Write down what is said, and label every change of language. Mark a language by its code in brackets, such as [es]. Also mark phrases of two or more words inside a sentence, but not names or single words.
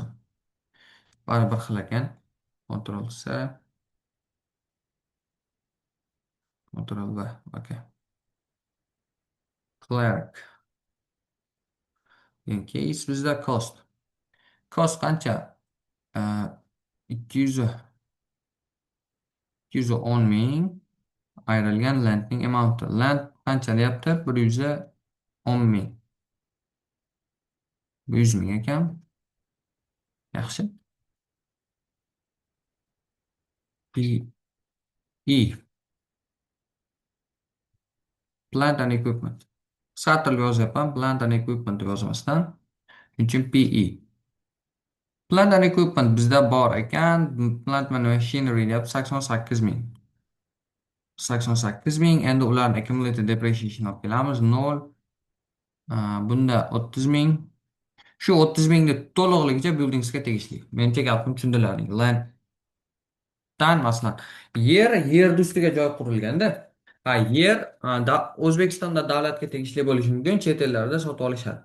[uz] Baribir xil ekan. [en] Ctrl C, Ctrl V. [uz] Okay. Clerk. Case bizda cost. Cost qancha? 210 ming ayrilgan landning amount. Land qancha deyapti? 110 ming. 100 ming ekan. Yaxshi. PE. [en] Plant and equipment. [uz] Qisqartirib yozyapman. [en] Plant and equipment [uz] deb yozmasdan. Shuning uchun PE. [en] Plant and equipment [uz] bizda bor ekan. [en] Plant and machinery [uz] deyapti 88 ming. 88 ming. Endi ularni [en] accumulated depreciation [uz] olib kelamiz. 0. Bunda 30 ming. Shu 30 mingni to'lig'igacha buildingsga tegishli. Menimcha gapim tushundilaring. Landdan masalan, yerni ustiga joy qurilganda, yer O'zbekistonda davlatga tegishli bo'lishi mumkin, chet ellarda sotib olishadi.